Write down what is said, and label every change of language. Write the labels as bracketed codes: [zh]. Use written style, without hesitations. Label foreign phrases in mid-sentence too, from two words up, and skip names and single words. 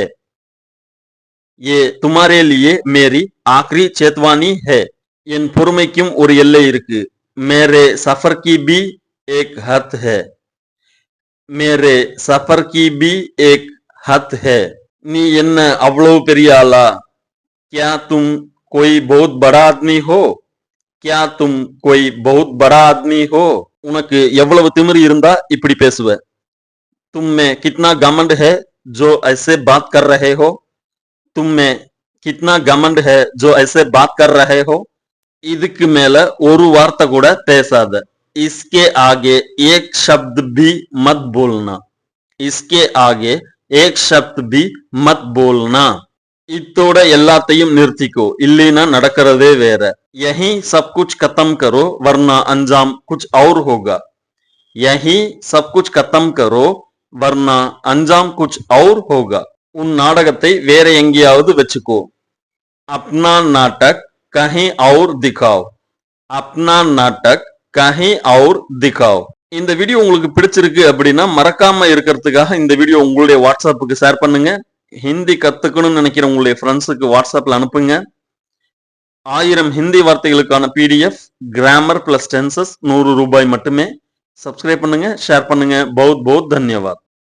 [hi] ये तुम्हारे लिए मेरी आखिरी चेतावनी है, [ta] என் பொறுமைக்கும் ஒரு எல்லை இருக்கு, [hi] मेरे सफर की भी एक हद है, मेरे सफर की भी एक हद है, [ta] நீ என்ன அவ்வளவு பெரிய ஆளா, [hi] क्या तुम कोई बहुत बड़ा आदमी हो, क्या तुम कोई बहुत बड़ा आदमी हो, [ta] உனக்கு எவ்வளவு திமிரு இருந்தா இப்படி பேசுவ, [hi] तुम में कितना घमंड है जो ऐसे बात कर रहे हो, तुम में कितना घमंड है जो ऐसे बात कर रहे हो, [ta] இதுக்கு மேல ஒரு வார்த்தை கூட பேசாத, [hi] इसके आगे एक शब्द भी मत बोलना, इसके आगे एक शब्द भी मत बोलना, [ta] இத்தோட எல்லாத்தையும் நிறுத்திக்கோ, இல்லைனா நடக்கிறதே வேற, [hi] यही सब कुछ खत्म करो वरना अंजाम कुछ और होगा, यही सब कुछ खत्म करो वरना अंजाम कुछ और होगा, [ta] உன் நாடகத்தை வேற எங்கேயாவது வச்சுக்கோ, [hi] अपना नाटक कहीं और दिखाओ. अपना नाटक कहीं और दिखाओ. [ta] இந்த வீடியோ உங்களுக்கு பிடிச்சிருக்கு அப்படின்னா மறக்காம இருக்கிறதுக்காக இந்த வீடியோ உங்களுடைய வாட்ஸ்அப்புக்கு ஷேர் பண்ணுங்க. ஹிந்தி கத்துக்கணும்னு நினைக்கிற உங்களுடைய ஃப்ரெண்ட்ஸுக்கு வாட்ஸ்அப்ல அனுப்புங்க. 1000 ஹிந்தி வார்த்தைகளுக்கான [en] PDF grammar plus tenses [ta] 100 ரூபாய் மட்டுமே. சப்ஸ்கிரைப் பண்ணுங்க, ஷேர் பண்ணுங்க. [hi] बहुत बहुत धन्यवाद.